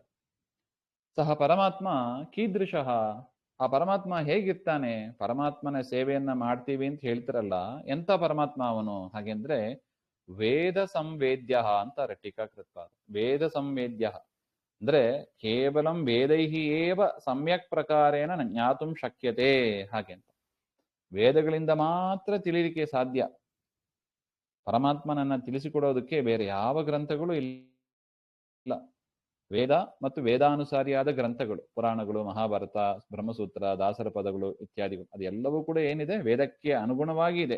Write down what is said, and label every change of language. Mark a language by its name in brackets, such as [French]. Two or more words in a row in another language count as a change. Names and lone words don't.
[Sanskrit] ಸಹ ಪರಮಾತ್ಮ ಕೀದೃಶಃ, [Kannada] ಆ ಪರಮಾತ್ಮ ಹೇಗಿರ್ತಾನೆ? ಪರಮಾತ್ಮನ ಸೇವೆಯನ್ನ ಮಾಡ್ತೀವಿ ಅಂತ ಹೇಳ್ತಿರಲ್ಲ, ಎಂತ ಪರಮಾತ್ಮ ಅವನು ಹಾಗೆಂದ್ರೆ [Sanskrit] ವೇದ ಸಂವೇದ್ಯ [Kannada] ಅಂತಾರೆ ಟೀಕಾಕೃತ್ಪಾದರು. [Sanskrit] ವೇದ ಸಂವೇದ್ಯ ಅಂದ್ರೆ ಕೇವಲಂ ವೇದೈಹಿ ಏವ ಸಮ್ಯಕ್ ಪ್ರಕಾರೇಣ ಜ್ಞಾತುಂ ಶಕ್ಯತೆ [Kannada] ಹಾಗೆ ಅಂತ. ವೇದಗಳಿಂದ ಮಾತ್ರ ತಿಳಿಲಿಕ್ಕೆ ಸಾಧ್ಯ. ಪರಮಾತ್ಮನನ್ನ ತಿಳಿಸಿಕೊಡೋದಕ್ಕೆ ಬೇರೆ ಯಾವ ಗ್ರಂಥಗಳು ಇಲ್ಲ. ವೇದ ಮತ್ತು ವೇದಾನುಸಾರಿಯಾದ ಗ್ರಂಥಗಳು, ಪುರಾಣಗಳು, ಮಹಾಭಾರತ, ಬ್ರಹ್ಮಸೂತ್ರ, ದಾಸರ ಪದಗಳು ಇತ್ಯಾದಿಗಳು, ಅದೆಲ್ಲವೂ ಕೂಡ ಏನಿದೆ ವೇದಕ್ಕೆ ಅನುಗುಣವಾಗಿ ಇದೆ.